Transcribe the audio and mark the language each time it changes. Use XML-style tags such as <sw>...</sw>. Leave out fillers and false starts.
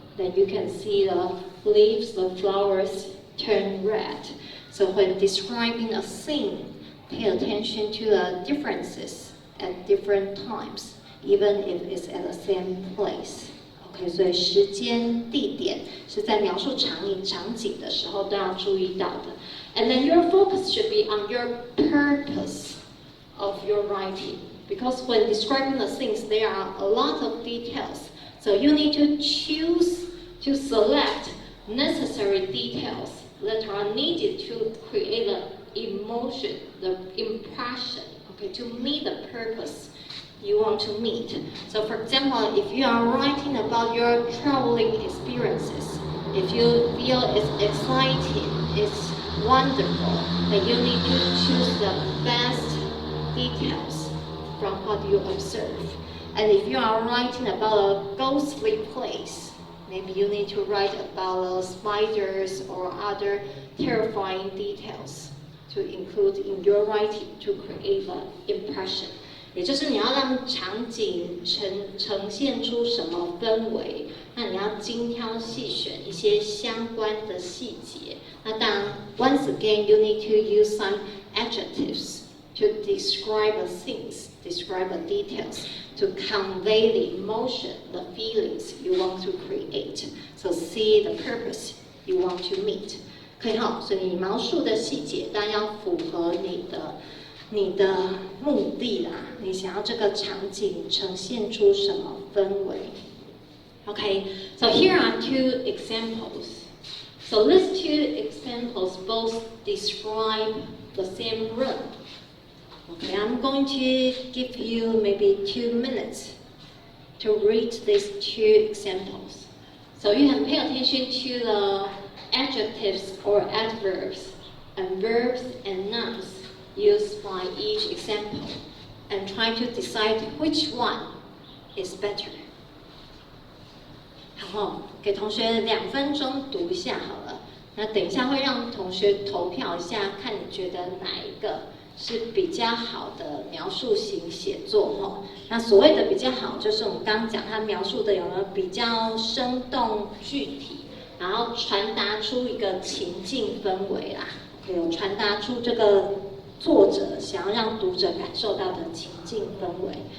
<en>Then you can see the leaves, the flowers turn red. So when describing a scene, pay attention to the differences at different times, even if it's at the same place.</en> <zh>OK， 所以时间、地点是在描述场景的时候都要注意到的。</zh> <en>And then your focus should be on your purpose of your writing, because when describing the things, there are a lot of details. So you need to choose to select necessary details that are needed to create the emotion, the impression, okay, to meet the purpose you want to meet. So for example, if you are writing about your traveling experiences, if you feel it's exciting, it's wonderful, then you need to choose the best details from what you observe. And if you are writing about a ghostly place, maybe you need to write about spiders or other terrifying details to include in your writing to create an impression.</en> <zh>也就是你要让场景呈现出什么氛围，那你要精挑细选一些相关的细节。那当然</zh> <en>，once again you need to use some adjectives to describe the things, describe the details, to convey the emotion, the feelings you want to create. So see the purpose you want to meet.</en> <zh>可以哈，所以你描述的细节当然要符合你的目的啦，你想要这个场景呈现出什么氛围 ？</zh> <en>Okay, so here are two examples. So these two examples both describe the same room. Okay, I'm going to give you maybe 2 minutes to read these two examples. So you have to pay attention to the adjectives or adverbs and verbs and nouns used by each example and try to decide which one is better.</en> <zh>好，给同学2分钟读一下好了。那等一下会让同学投票一下，看你觉得哪一个是比较好的描述型写作哈。那所谓的比较好，就是我们刚刚讲它描述的有没有比较生动具体，然后传达出一个情境氛围啦，有传达出这个作者想要让读者感受到的情境氛围。</zh>